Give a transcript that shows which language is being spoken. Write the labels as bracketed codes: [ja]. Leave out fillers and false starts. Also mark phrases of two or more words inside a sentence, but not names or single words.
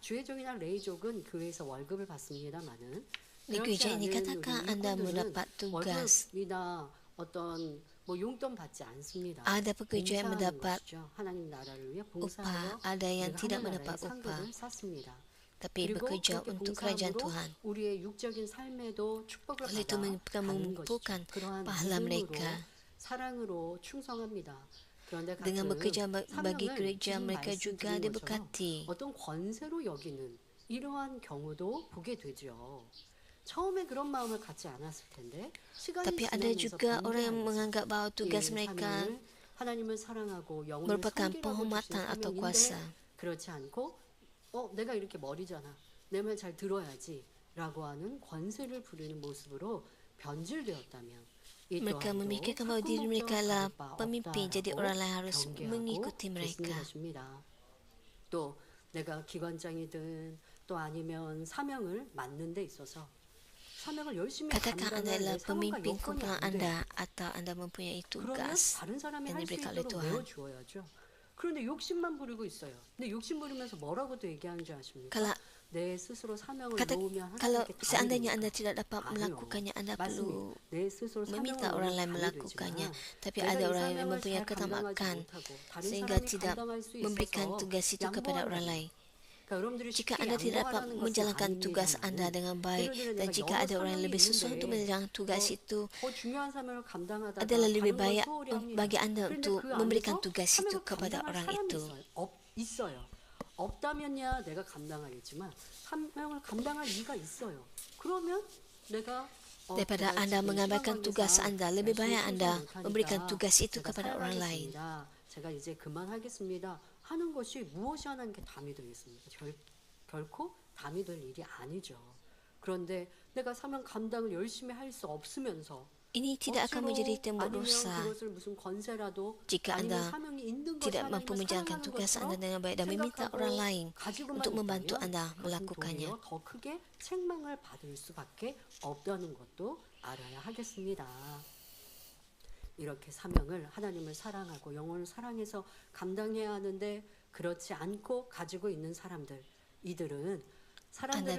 [ko] 주의종이나 레이족은 교회에서 월급을 받습니다만은 [ms] Di gereja ini katakan Anda mendapat tugas. [ko] 월급이나 어떤 뭐 용돈 받지 않습니다. [ms] Ada pekerja yang [ko] 봉사하는 [ms] mendapat [ko] 것이죠. 하나님 나라를 위해 [ms] upah, [ko] 봉사하여 [ms] ada yang [ko] 우리가 [ms] tidak [ko] 하나님 [ms] mendapat [ko] 나라의 [ms] upah, [ko] 상급을 쌓습니다. [ms] tapi [ko] 그리고 [ms] bekerja [ko] 그렇게 [ms] untuk kerajaan [ko] 봉사함으로 [ms] Tuhan. [ko] 우리의 육적인 삶에도 축복을 [ms] Oleh itu [ko] 받아 [ms] mereka [ko] 가는 [ms] mengumpulkan [ko] 것이죠. 그러한 [ms] pahala [ko] 믿음으로 [ms] mereka [ko] 사랑으로 충성합니다. 그런데 [ms] dengan [ko] 가끔 [ms] bekerja bagi [ko] 사명을 [ms] gereja [ko] 지금 [ms] mereka juga [ko] 말씀드린 것처럼 [ms] diberkati. [ko] 어떤 권세로 여기는 이러한 경우도 보게 되죠. 처음에 그런 마음을 갖지 않았을 텐데 시간이 [ms] Tapi ada [ko] 지나면서 [ms] juga orang yang [ko] 변화하면서 [ms] menganggap bahawa tugas [ko] 이 [ms] mereka [ko] 사명을 하나님을 사랑하고 영혼을 [ms] merupakan [ko] 섬기라고 주신 [ms] penghormatan atau kuasa. [ko] 사명인데 그렇지 않고 내가 이렇게 머리잖아. 내 말 잘 들어야지 라고 하는 권세를 부리는 모습으로 변질되었다면 이 [ms] Mereka [ko] 또한도 [ms] memikirkan bahawa [ko] 각 [ms] diri mereka [ko] 목적을 [ms] adalah [ko] 받을 바 [ms] pemimpin, jadi [ko] 없다라고 [ms] orang lain harus [ko] 경계하고 [ms] mengikuti [ko] 계시는 [ms] mereka. [ko] 것입니다. 또 내가 기관장이든 또 아니면 사명을 맡는 데 있어서 사명을 열심히 [ms] Katakan Anda [ko] 감당할 [ms] adalah [ko] 내 상황과 [ms] pemimpin [ko] 여건이 [ms] kumpulan [ko] 안 돼. [ms] Anda atau Anda mempunyai [ko] 그러면 [ms] tugas [ko] 다른 사람이 [ms] yang [ko] 할 수 [ms] diberikan oleh [ko] 있도록 [ms] Tuhan. [ko] 내어주어야죠. 그런데 욕심만 부리고 있어요. 근데 욕심 부리면서 뭐라고도 얘기하는 줄 아십니까? [ms] Kalau [ko] 내 스스로 사명을 [ms] kata, [ko] 놓으면 [ms] kalau [ko] 하나님께 [ms] seandainya [ko] 답이 [ms] Anda [ko] 되니까. [ms] tidak dapat [ko] 아니요. [ms] melakukannya, Anda perlu [ko] 맞습니다. 내 스스로 [ms] meminta [ko] 사명을 [ms] orang lain [ko] 놓으면 답이 [ms] melakukannya. [ko] 되지만 [ms] Tapi [ko] 내가 [ms] ada [ko] 이 [ms] orang yang [ko] 사명을 [ms] mempunyai [ko] 잘 감당하지 [ms] ketamakan [ko] 못하고 다른 [ms] sehingga [ko] 사람이 [ms] tidak [ko] 감당할 수 [ms] memberikan [ko] 있어서 [ms] tugas itu kepada orang [ko] 양보하는 [ms] lain. [ko] 그러니까 여러분들이 [ms] Jika [ko] 쉽게 [ms] Anda tidak dapat [ko] 양보하라는 것은 [ms] menjalankan tugas Anda [ko] 아닙니다만 [ms] dengan baik [ko] 예를 들어 [ms] dan [ko] 내가 [ms] jika [ko] 영어 [ms] ada orang yang [ko] 사명이 [ms] lebih susah untuk [ko] 있는데 [ms] menjalankan tugas itu, [ko] 더 중요한 사명을 감당하다가 [ms] adalah lebih [ko] 다른 걸 [ms] baik [ko] 소홀히 합니다. [ms] bagi Anda [ko] 그런데 [ms] untuk [ko] 그 [ms] memberikan [ko] 안에서 [ms] tugas itu [ko] 사명을 [ms] kepada [ko] 감당할 [ms] orang [ko] 사람이 [ms] itu. [ko] 있어요. 없다면야 내가 감당하겠지만 사명을 감당할 이가 있어요. 그러면 내가 [ms] Daripada [ko] 제가 [ms] Anda [ko] 지금 [ms] mengambilkan [ko] 시간 [ms] tugas [ko] 관계상 [ms] Anda, lebih [ko] 열심히 [ms] baik Anda [ko] 충성을 [ms] memberikan [ko] 못하니까 [ms] tugas itu [ko] 제가 [ms] kepada orang lain. [ko] 사양하겠습니다. 제가 이제 그만하겠습니다. 하는 것이 무엇이 하나님께 담이 되겠습니까? 결코 담이 될 일이 아니죠. 그런데 내가 사명 감당을 열심히 할 수 없으면서 [ms] Ini tidak akan menjadi tembok [ko] 아니면 [ms] dosa [ko] 그것을 무슨 권세라도 [ms] jika [ko] 아니면 [ms] Anda [ko] 사명이 있는 것이 [ms] tidak mampu [ko] 하나님을 [ms] menjalankan [ko] 사랑하는 [ms] tugas [ko] 것처럼 [ms] Anda dengan baik dan meminta [ko] 생각하고 [ms] orang lain [ko] 가지고만 [ms] untuk membantu [ko] 있다면 [ms] Anda [ko] 그것은 [ms] melakukannya. [ko] 도리어 더 크게 책망을 받을 수밖에 없다는 것도 알아야 하겠습니다. 이렇게 사명을 하나님을 사랑하고 영혼을 사랑해서 감당해야 하는데 그렇지 않고 가지고 있는 사람들, 이들은 사람들을